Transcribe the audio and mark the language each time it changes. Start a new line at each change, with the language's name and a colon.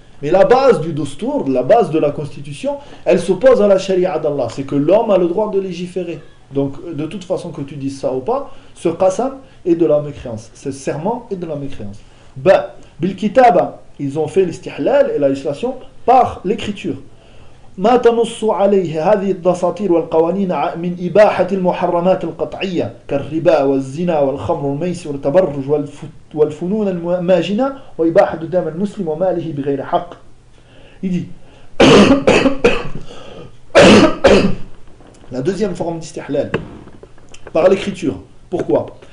French: Mais la base du dostour, la base de la constitution, elle s'oppose à la sharia d'Allah. C'est que l'homme a le droit de légiférer. Donc, de toute façon que tu dises ça ou pas, ce qasam et de la mécréance. C'est le serment et de la mécréance. Ben, bil kitaba, ils ont fait l'istihlal et la législation par l'écriture.
Arabic: ما تنص عليه هذه الدساتير والقوانين من إباحة المحرمات القطعية كالربا والزنا والخمر والميسر والتبرج والفنون الماجنة وإباحة دم المسلم وماله بغير حق.
French: Il dit la deuxième forme d'istihlal par l'écriture. Pourquoi?